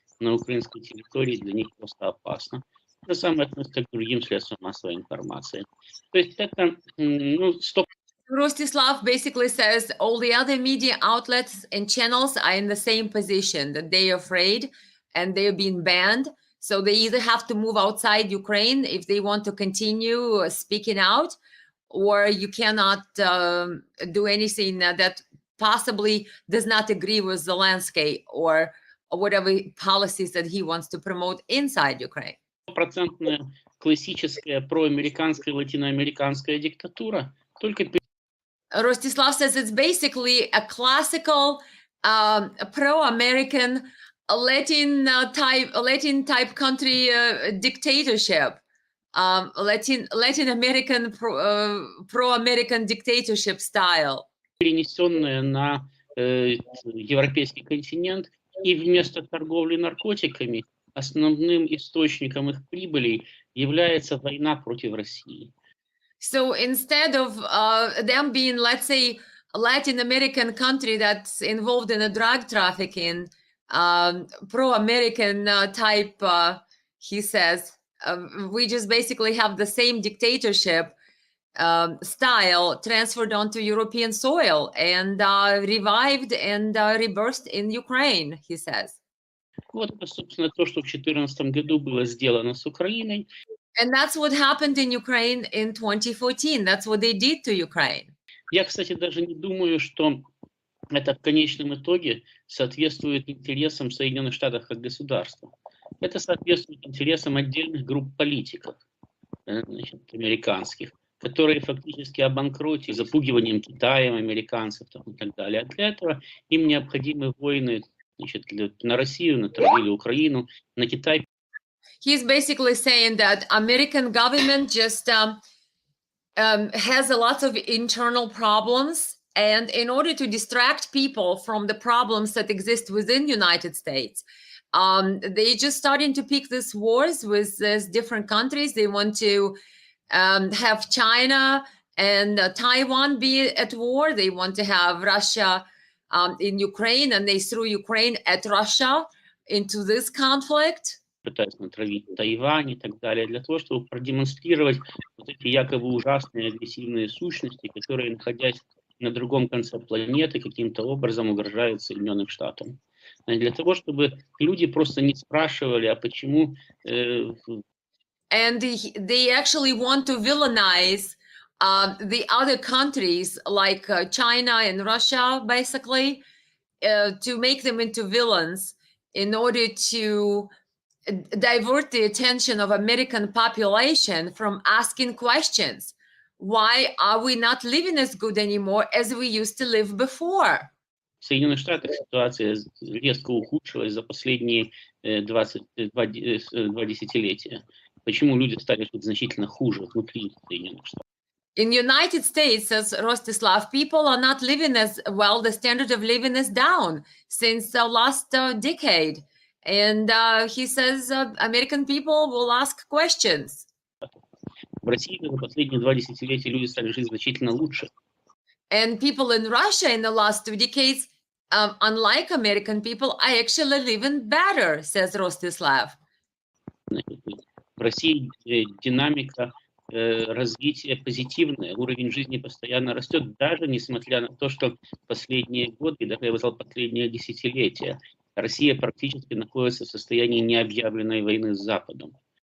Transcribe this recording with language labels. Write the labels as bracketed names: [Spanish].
[Russian] на украинской территории для них просто опасно. Это самое относится к другим средствам массовой информации. То есть это, ну, 100%. [English] Rostislav basically says all the other media outlets and channels are in the same position, that they're afraid and they're being banned. So they either have to move outside Ukraine if they want to continue speaking out, or you cannot do anything that possibly does not agree with the landscape or whatever policies that he wants to promote inside Ukraine. [Russian] Стопроцентная классическая проамериканская латиноамериканская диктатура, только [English] Rostislav says it's basically a classical pro-American Latin type country dictatorship, Latin American pro-American dictatorship style. [Russian] перенесенная на европейский континент, и вместо торговли наркотиками основным источником их прибылей является война против России. [English] So instead of them being, let's say, a Latin American country that's involved in a drug trafficking, pro-American type, he says, we just basically have the same dictatorship style transferred onto European soil and revived and rebirthed in Ukraine, he says. [Russian] Вот это, собственно, то, что в 2014 году было сделано с Украиной. [English] And that's what happened in Ukraine in 2014. That's what they did to Ukraine. [Russian] Я, кстати, даже не думаю, что это в конечном итоге соответствует интересам Соединенных Штатов как государства. Это соответствует интересам отдельных групп политиков, значит, американских, которые фактически обанкротили запугиванием Китаем американцев и так далее. А для этого им необходимы войны, значит, на Россию, на Украину, на Китай. [English] He's basically saying that American government just has a lot of internal problems, and in order to distract people from the problems that exist within United States, they just starting to pick these wars with these different countries. They want to have China and Taiwan be at war. They want to have Russia in Ukraine, and they threw Ukraine at Russia into this conflict. [Russian] Пытаются натравить Тайвань и так далее, для того, чтобы продемонстрировать вот эти якобы ужасные агрессивные сущности, которые, находясь на другом конце планеты, каким-то образом угрожают Соединенным Штатам. Для того, чтобы люди просто не спрашивали, а почему... [English] And they actually want to villainize the other countries like China and Russia, basically, to make them into villains in order to divert the attention of American population from asking questions. Why are we not living as good anymore as we used to live before? [Russian] В Соединенных Штатах ситуация резко ухудшилась за последние 22 десятилетия. Почему люди стали жить значительно хуже внутри Соединенных Штатов? [English] In the United States, says Rostislav, people are not living as well. The standard of living is down since the last decade. And he says American people will ask questions. [Russian] В России за последние 2 десятилетия люди стали жить значительно лучше. [English] And people in Russia in the last 2 decades, unlike American people, are actually living better, says Rostislav. [Russian] В России динамика развития позитивная, уровень жизни постоянно растет, даже несмотря на то, что последние годы, и даже я бы сказал, последние десятилетия, Россия практически находится в состоянии необъявленной войны с Западом.